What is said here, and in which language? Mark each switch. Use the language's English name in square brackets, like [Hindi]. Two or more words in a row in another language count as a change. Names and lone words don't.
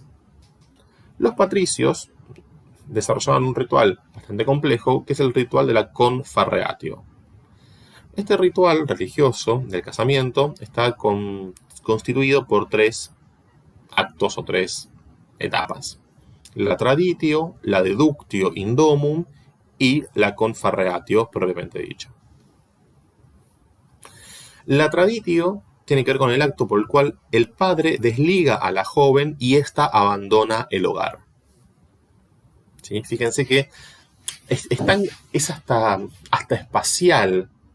[Spanish] Los patricios desarrollaban un ritual bastante complejo, que es el ritual de la confarreatio. Este ritual religioso del casamiento está constituido por 3 actos o 3 etapas. La traditio, la [Latin] deductio in domum [Spanish] y la confarreatio propiamente dicha. La traditio tiene que ver con el acto por el cual el padre desliga a la joven y ésta abandona el hogar. ¿Sí? Fíjense que es hasta espacial.